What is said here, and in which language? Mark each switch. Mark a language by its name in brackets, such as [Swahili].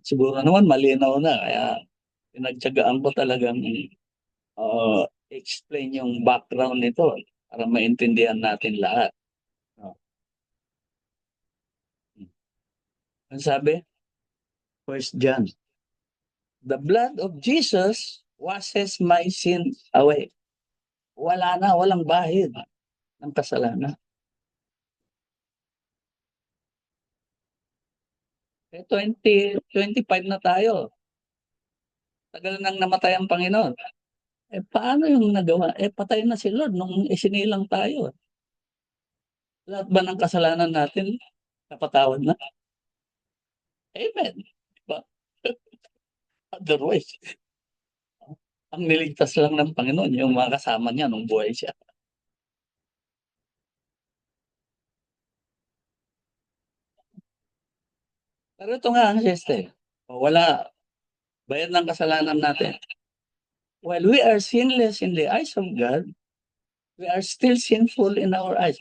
[Filipino] Siguro naman malinaw na. Kaya pinagtyagaan ko talagang explain yung background nito para maintindihan natin lahat. Ang sabi? 1 John. [English] The blood of Jesus washes my sin away. [Filipino] Wala na, walang bahid ng kasalanan. 25 na tayo. Tagal nang namatay ang Panginoon. Paano yung nagawa? Patay na si Lord nung isinilang tayo. Lahat ba ng kasalanan natin napatawad na? Amen. Diba? Otherwise, ang niligtas lang ng Panginoon, yung mga kasama niya nung buhay siya. Pero ito nga ang sister. Wala. Bayad ng kasalanan natin. [English] While we are sinless in the eyes of God, we are still sinful in our eyes.